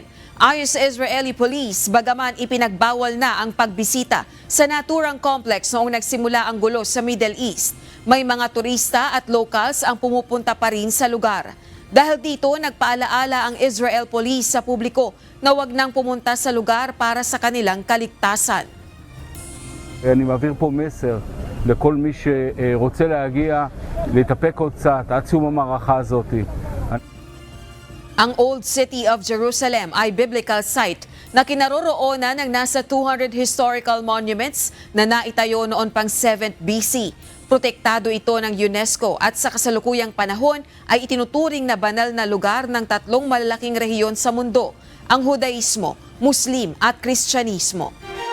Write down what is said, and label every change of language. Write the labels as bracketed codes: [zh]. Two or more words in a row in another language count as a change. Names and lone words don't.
[tl] Ayon sa [en] Israeli police, [tl] bagaman ipinagbawal na ang pagbisita sa naturang complex noong nagsimula ang gulo sa Middle East, may mga turista at locals ang pumupunta pa rin sa lugar. Dahil dito, nagpaalaala ang [en] Israel police [tl] sa publiko na huwag nang pumunta sa lugar para sa kanilang kaligtasan. [he] אני מעביר פה מסר לכל מי שרוצה להגיע, להתאפק עוד קצת עד סיום המערכה הזאת. [tl] Ang Old City of Jerusalem ay [en] biblical site [tl] na kinaroroonan ng nasa 200 [en] historical monuments [tl] na naitayo noon pang 7th BC. Protektado ito ng UNESCO at sa kasalukuyang panahon ay itinuturing na banal na lugar ng tatlong malalaking rehiyon sa mundo, ang Hudaismo, Muslim at Kristyanismo.